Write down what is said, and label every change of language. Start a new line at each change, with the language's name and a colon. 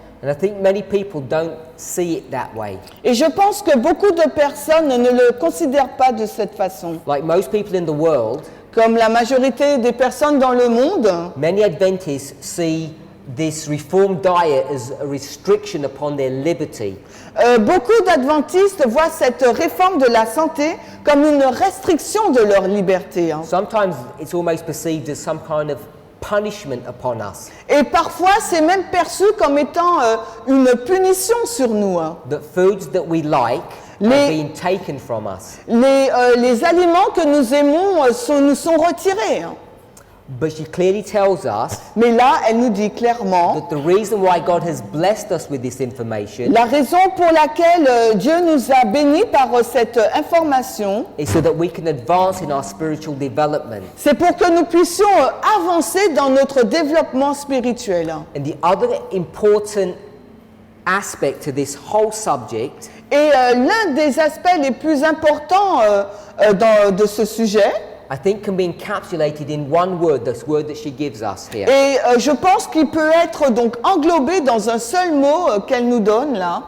English: And I think many people don't see it that way.
French: Et je pense que beaucoup de personnes ne le considèrent pas de cette façon.
English: Like most people in the world,
French: Comme la majorité des personnes dans le monde,
English: many Adventists see this reformed diet as a restriction upon their liberty.
French: Beaucoup d'adventistes voient cette réforme de la santé comme une restriction de leur liberté.
English: Sometimes it's almost perceived as some kind of punishment upon us.
French: Et parfois, c'est même perçu comme étant une punition sur nous.
English: That foods that we like are
French: Les-
English: being taken from us.
French: Les aliments que nous aimons nous sont retirés.
English: But she clearly tells us
French: Mais là, elle nous dit clairement,
English: that the reason why God has blessed us with this information
French: la raison pour laquelle Dieu nous a bénis par cette information,
English: is so that we can advance in our spiritual development.
French: c'est pour que nous puissions avancer dans notre développement spirituel.
English: And the other important aspect to this whole subject
French: Et l'un des aspects les plus importants de ce sujet,
English: I think can be encapsulated in one word, this word that she gives us here.
French: et je pense qu'il peut être donc englobé dans un seul mot qu'elle nous donne là,